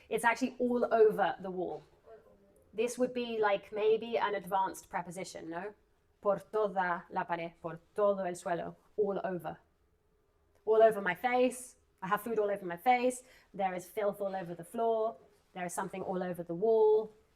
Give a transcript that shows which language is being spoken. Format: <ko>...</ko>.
<en>It's actually all over the wall. This would be like maybe an advanced preposition, no?</en> <es>Por toda la pared, por todo el suelo,</es> <en>all over. All over my face. I have food all over my face. There is filth all over the floor. There is something all over the wall.</en>